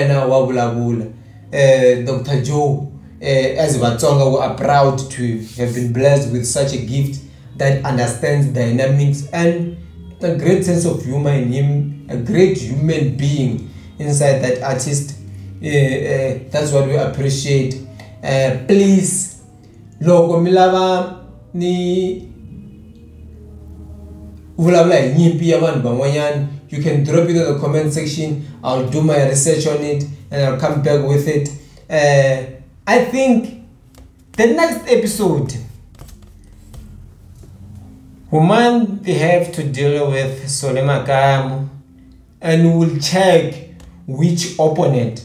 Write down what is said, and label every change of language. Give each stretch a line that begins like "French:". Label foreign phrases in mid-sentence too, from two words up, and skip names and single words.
English: Joe, as Vatsonga, we are proud to have been blessed with such a gift that understands dynamics and a great sense of humor in him, a great human being inside that artist. That's what we appreciate.
Tsonga: Please, logo milava ni vulavula nyimpi yabantu bamwanyana.
English: You can drop it in the comment section. I'll do my research on it and I'll come back with it. I think the next episode we might have to deal with Solemakamu, and we'll check which opponent.